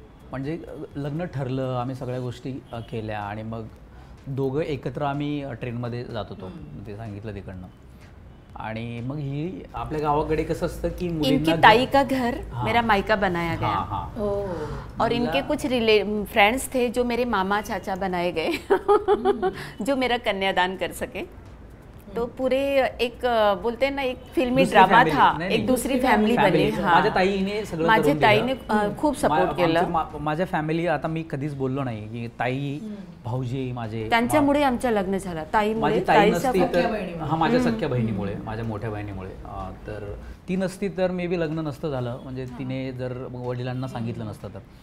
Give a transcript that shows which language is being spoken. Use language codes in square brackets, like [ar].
[mr] म्हणजे लग्न ठरलं, आम्ही सगळ्या गोष्टी केल्या आणि मग दोघं एकत्र आम्ही ट्रेनमध्ये जात होतो, ते सांगितलं तिकडनं. आणि मग ही आपल्या गावाकडे कसं असतं की [hi] इनकी ताई का घर मेरा मायका बनाया गया और इनके कुछ फ्रेंड्स थे जो मेरे मामा चाचा बनाए गए जो मेरा कन्यादान कर सके. तो पूरे एक बोलते हैं ना एक फिल्मी ड्रामा था, एक दूसरी फॅमिली बनी. [mr] माझ्या ताईने खूप सपोर्ट केलं. माझ्या फॅमिली आता मी कधीच बोललो नाही की ताई भाऊजी माझे, त्यांच्यामुळे आमचं लग्न झालं. माझी ताई नसती तर माझ्या सख्या बहिणीमुळे, माझ्या मोठ्या बहिणीमुळे. तर ती नसती तर मे बी लग्न नसतं झालं. म्हणजे तिने जर वडिलांना सांगितलं नसतं तर.